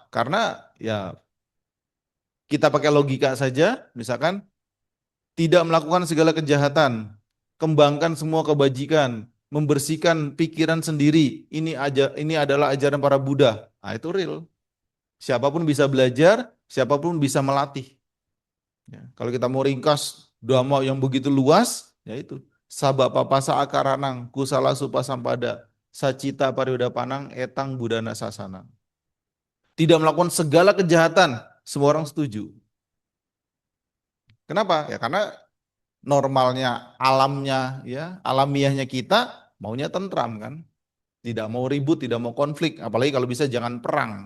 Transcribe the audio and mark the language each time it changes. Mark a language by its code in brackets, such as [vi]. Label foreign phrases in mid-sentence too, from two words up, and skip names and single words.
[id] Karena ya kita pakai logika saja, misalkan tidak melakukan segala kejahatan, kembangkan semua kebajikan, membersihkan pikiran sendiri. Ini adalah ajaran para Buddha. Nah, itu real. Siapapun bisa belajar, siapapun bisa melatih. Ya, kalau kita mau ringkas dhamma yang begitu luas, yaitu [pi] sabak papasa akaranang, kusala supasampada, sacita pariudapanang, etang budana sasana. [id] Tidak melakukan segala kejahatan, semua orang setuju. Kenapa? Ya karena normalnya, alamnya, ya alamiahnya kita maunya tentram kan. Tidak mau ribut, tidak mau konflik, apalagi kalau bisa jangan perang.